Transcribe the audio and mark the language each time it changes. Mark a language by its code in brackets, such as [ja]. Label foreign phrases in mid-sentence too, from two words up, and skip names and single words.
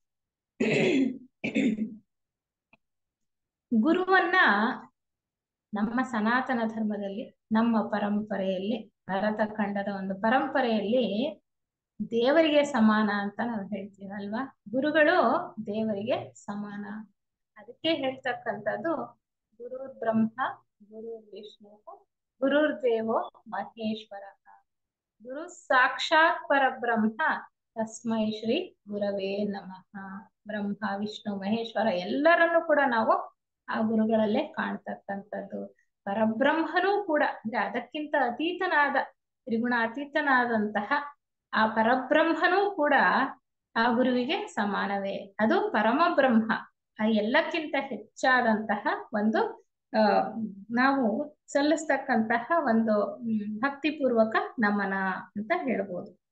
[kn] ಗುರುವನ್ನ ನಮ್ಮ ಸನಾತನ ಧರ್ಮದಲ್ಲಿ, ನಮ್ಮ ಪರಂಪರೆಯಲ್ಲಿ, ಭರತ ಖಂಡದ ಒಂದು ಪರಂಪರೆಯಲ್ಲಿ ದೇವರಿಗೆ ಸಮಾನ ಅಂತ ನಾವು ಹೇಳ್ತೀವಿ ಅಲ್ವಾ. ಗುರುಗಳು ದೇವರಿಗೆ ಸಮಾನ. ಅದಕ್ಕೆ ಹೇಳ್ತಕ್ಕಂಥದ್ದು [sa] ಗುರುರ್ ಬ್ರಹ್ಮ ಗುರುರ್ ವಿಷ್ಣು ಗುರುರ್ ದೇವೋ ಮಹೇಶ್ವರ, ಗುರು ಸಾಕ್ಷಾತ್ ಪರಬ್ರಹ್ಮ ತಸ್ಮೈ ಶ್ರೀ ಗುರವೇ ನಮಃ. [kn] ಬ್ರಹ್ಮ ವಿಷ್ಣು ಮಹೇಶ್ವರ ಎಲ್ಲರನ್ನು ಕೂಡ ನಾವು ಆ ಗುರುಗಳಲ್ಲೇ ಕಾಣ್ತಕ್ಕಂಥದ್ದು. ಪರಬ್ರಹ್ಮನೂ ಕೂಡ ಅಂದ್ರೆ ಅದಕ್ಕಿಂತ ಅತೀತನಾದ, ತ್ರಿಗುಣಾತೀತನಾದಂತಹ ಆ ಪರಬ್ರಹ್ಮನೂ ಕೂಡ ಆ ಗುರುವಿಗೆ ಸಮಾನವೇ. ಅದು ಪರಮ ಬ್ರಹ್ಮ, ಆ ಎಲ್ಲಕ್ಕಿಂತ ಹೆಚ್ಚಾದಂತಹ ಒಂದು ಆ ನಾವು ಸಲ್ಲಿಸ್ತಕ್ಕಂತಹ ಒಂದು ಭಕ್ತಿಪೂರ್ವಕ ನಮನ ಅಂತ ಹೇಳ್ಬೋದು.